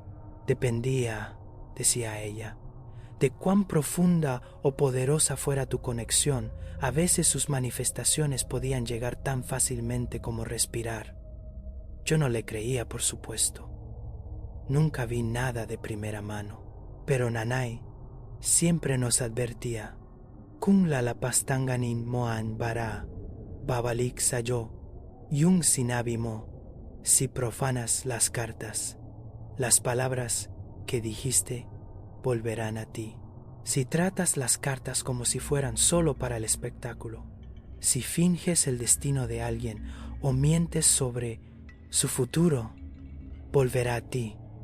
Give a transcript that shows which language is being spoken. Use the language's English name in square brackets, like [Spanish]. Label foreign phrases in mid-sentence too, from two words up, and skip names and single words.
[Spanish] Dependía, decía ella, de cuán profunda o poderosa fuera tu conexión. A veces sus manifestaciones podían llegar tan fácilmente como respirar. Yo no le creía, por supuesto. Nunca vi nada de primera mano, pero Nanay siempre nos advertía: [Filipino] Kun lalapastanganin moan bara, babalik sayo, yung sinabi mo, [Spanish] si profanas las cartas, las palabras que dijiste volverán a ti. Si tratas las cartas como si fueran solo para el espectáculo, si finges el destino de alguien o mientes sobre su futuro, volverá a ti.